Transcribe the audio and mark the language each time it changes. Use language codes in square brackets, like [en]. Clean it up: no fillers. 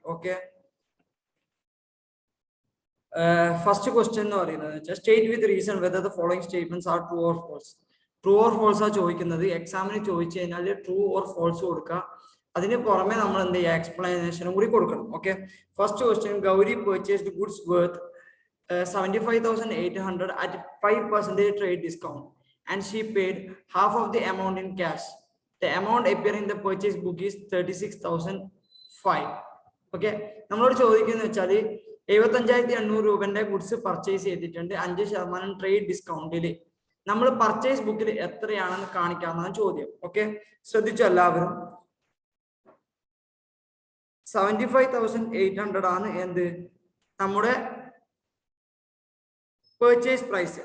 [en] okay, first question [ml] എന്ന് പറയുന്നത് [en] State with reason whether the following statements are true or false. [ml] True or false ആ ചോദിക്കുന്നത്. എക്സാമിന് ചോദിച്ചു കഴിഞ്ഞാൽ ട്രൂ ഓർ ഫോൾസ് കൊടുക്കുക. അതിന് പുറമെ നമ്മൾ എന്ത് ചെയ്യുക, എക്സ്പ്ലനേഷനും കൂടി കൊടുക്കണം. [en] Okay, first question, Gauri purchased goods worth 75,800 at 5% trade discount and she paid half of the amount in cash. The amount appearing in the purchase book is 36,005. [ml] Okay, നമ്മളോട് ചോദിക്കുന്നത് വെച്ചാൽ 75,800 രൂപന്റെ ഗുഡ്സ് പർച്ചേസ് ചെയ്തിട്ടുണ്ട് 5% ട്രേഡ് ഡിസ്കൗണ്ടിൽ. നമ്മൾ പർച്ചേസ് ബുക്കിൽ എത്രയാണെന്ന് കാണിക്കാമെന്നാണ് ചോദ്യം. Okay, ശ്രദ്ധിച്ചു എല്ലാവരും. 75,800 ആണ് എന്ത് നമ്മുടെ purchase price.